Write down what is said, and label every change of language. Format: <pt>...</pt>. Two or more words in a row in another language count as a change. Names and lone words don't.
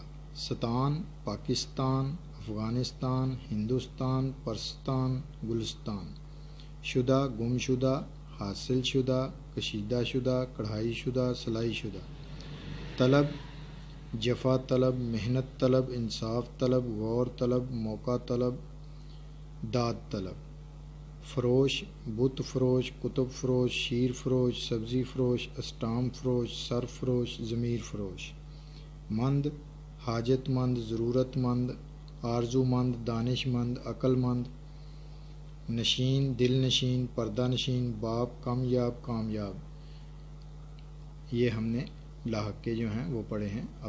<ur>ستان، پاکستان، افغانستان، ہندوستان، پرستان، گلستان۔ شدہ، گم شدہ، حاصل شدہ، کشیدہ شدہ، کڑھائی شدہ، سلائی شدہ۔ طلب، جفا طلب، محنت طلب، انصاف طلب، غور طلب، موقع طلب، داد طلب۔ فروش، بت فروش، کتب فروش، شیر فروش، سبزی فروش، اسٹام فروش، سر فروش، ضمیر فروش۔ مند، حاجت مند، ضرورت مند، آرزو مند، دانش مند، عقل مند۔ نشین، دل نشین، پردہ نشین، باپ، کامیاب، کامیاب۔ یہ ہم نے لاحقے جو ہیں وہ پڑھے ہیں۔</ur>